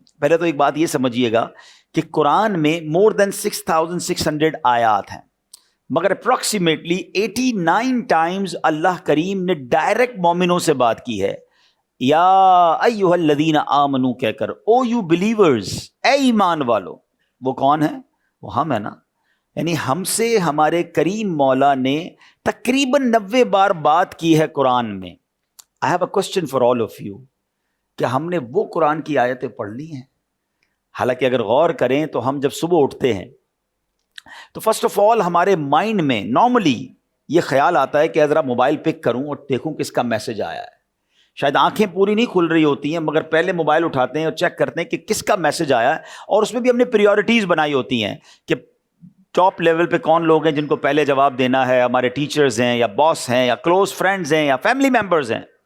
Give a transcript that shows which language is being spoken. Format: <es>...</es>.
<ur>پہلے تو ایک بات یہ سمجھیے گا کہ قرآن میں مور دین 6600 آیات ہیں, مگر اپروکسیمیٹلی 89 ٹائمز اللہ کریم نے ڈائریکٹ مومنوں سے بات کی ہے,</ur> <ar>یا ایھا الذین آمنو</ar> <ur>کہہ کر,</ur> <en>O you believers,</en> <ur>اے ایمان والو. وہ کون ہے؟ وہ ہم ہے نا. یعنی ہم سے ہمارے کریم مولا نے تقریباً 90 بار بات کی ہے قرآن میں.</ur> <en>I have a question for all of you.</en> <ur>کہ ہم نے وہ قرآن کی آیتیں پڑھ لی ہیں؟ حالانکہ اگر غور کریں تو ہم جب صبح اٹھتے ہیں تو فرسٹ آف آل ہمارے مائنڈ میں نارملی یہ خیال آتا ہے کہ ذرا موبائل پک کروں اور دیکھوں کس کا میسج آیا ہے. شاید آنکھیں پوری نہیں کھل رہی ہوتی ہیں مگر پہلے موبائل اٹھاتے ہیں اور چیک کرتے ہیں کہ کس کا میسج آیا ہے, اور اس میں بھی ہم نے پریورٹیز بنائی ہوتی ہیں کہ ٹاپ لیول پہ کون لوگ ہیں جن کو پہلے جواب دینا ہے, ہمارے ٹیچرز ہیں یا باس ہیں یا کلوز فرینڈز ہیں یا فیملی ممبرز ہیں.</ur>